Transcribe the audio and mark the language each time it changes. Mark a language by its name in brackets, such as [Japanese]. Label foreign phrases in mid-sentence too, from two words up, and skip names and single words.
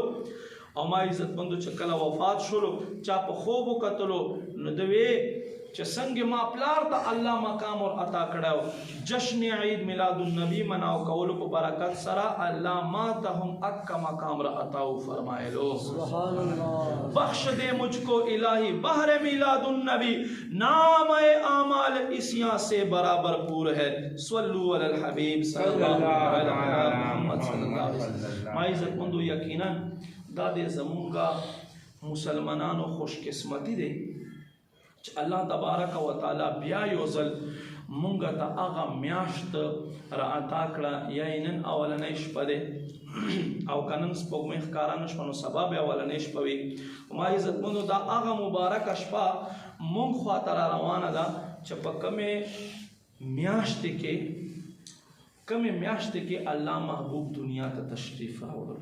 [Pashto] او ما عزتمندو چې کله وفات شولو چا په خوب وکتلو نو د وی چې څنګه ما پلار ته الله مقام ور عطا کړو جشن عید میلاد النبی مناو کولو په برکت سره الله ما ته هم اک مقام را عطا فرمایلو. [Arabic] سبحان اللہ. [Urdu] بخش دے مجھ کو الہی بہر میلاد النبی نام اعمال اسیاں سے برابر پور ہے. [Arabic] صلو علی الحبیب صلی اللہ علیہ محمد صلی اللہ علیہ وسلم. [Pashto] ما عزت مندو یقینا دا دے زمونگا مسلمانانو خوش قسمتی دے [Arabic] اللہ تبارک و تعالی [Pashto] بیا یو ځل مونږ ته هغه میاشت را عطا کړه یعنی اولنۍ شپه دی او که نن سپوږمۍ ښکاره نه شوه نو سبا بیا اولنۍ شپه وي. ما عزتمندو دا هغه مبارکه شپه مونږ خواته را روانه ده چې په کمې میاشتې کې الله محبوب دنیا ته تشریف راوړلو.